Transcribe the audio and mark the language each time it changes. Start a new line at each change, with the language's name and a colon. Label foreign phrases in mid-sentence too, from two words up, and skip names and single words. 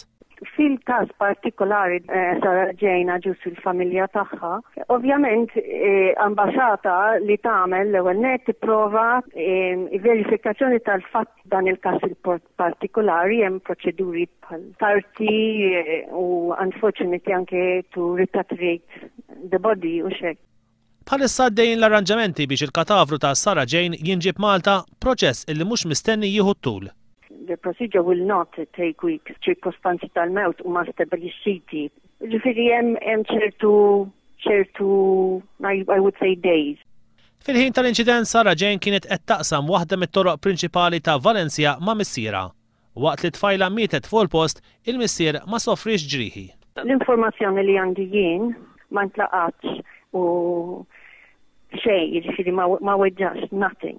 Maltese: Fil-każ partikolari Sara Jane Aġus fil-familja tagħha, ovvjament ambaxxata li tagħmel l-ewwel net tipprova verifikazzjoni tal-fatt dan il-każ partikolari hemm proċeduri bħal tarti u unfortunately anke
English: to repatriate the body
Maltese: u xek. Bħalissa għaddejjin l-arranġamenti biex il-katavru ta' Sara Jane jinġib Malta, proċess illi mhux mistenni jieħu t-tul.
English: The procedure will not take weeks,
Maltese: ċirkostanzi tal-mewt huma stabilixxiti. Ġifieri hemm ċertu
English: I would say days.
Maltese: Fil-ħin tal-inċident Sara Jane kienet qed taqsam waħda mit-toroq prinċipali ta' Valencia ma' missiera. Waqt li tfajla mietet fuq il-post, il-missier ma sofrix ġrieħi. L-informazzjoni li għandi jien ma ntlaqatx u xejn, jiġifieri ma weġġax nothing.